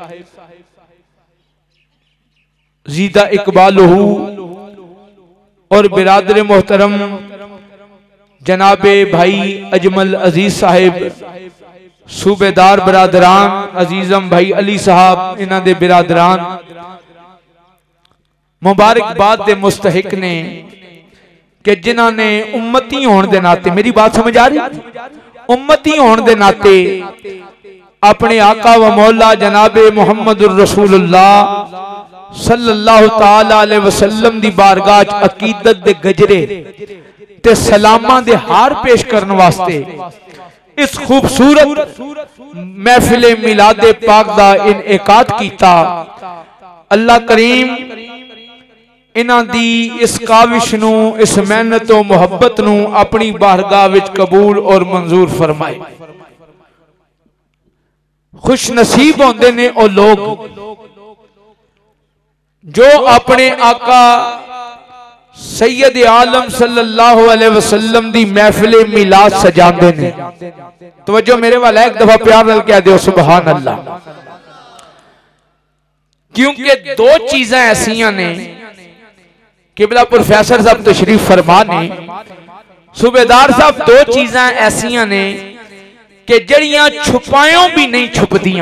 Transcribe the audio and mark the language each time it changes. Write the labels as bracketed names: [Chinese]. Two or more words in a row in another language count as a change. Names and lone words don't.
[Punjabi] جیدہ اقبالہٗ اور برادر محترم جنابِ بھائی اجمل عزیز صاحب صوبیدار برادران عزیزم بھائی علی صاحب انہاں دے برادران مبارکباد دے مستحق نے کہ جنہاں نے امتی ہونے دے ناتے میری بات سمجھ آ رہی امتی ہونے دے ناتے اپنے آقا و مولا جنابِ [Arabic] محمد رسول الله صلى الله تعالى عليه وسلم [Punjabi] دی بارگاہ عقیدت دے گجرے تے سلاماں دے ہار پیش کرنے واسطے اس خوبصورت محفلِ میلادِ پاک دا انعقاد کیتا. اللہ کریم انہاں دی اس کاوش نوں، اس محنت اور محبت نوں اپنی بارگاہ وچ قبول اور منظور فرمائے. خوش نصیب ہوندے نے او لوگ جو اپنے آقا سید عالم [Arabic] صلى الله عليه وسلم [Punjabi] دی محفلِ میلاد سجاندے نے. توجہ میرے والا، اک دفعہ پیار نال کہہ دیو [Arabic] سبحان الله. [Punjabi] کیونکہ دو چیزیں ایسیاں نے، قبلہ پروفیسر صاحب تشریف فرما نے، صوبیدار صاحب، دو چیزیں ایسیاں نے کہ جڑیاں چھپایوں بھی نہیں چھپدیاں.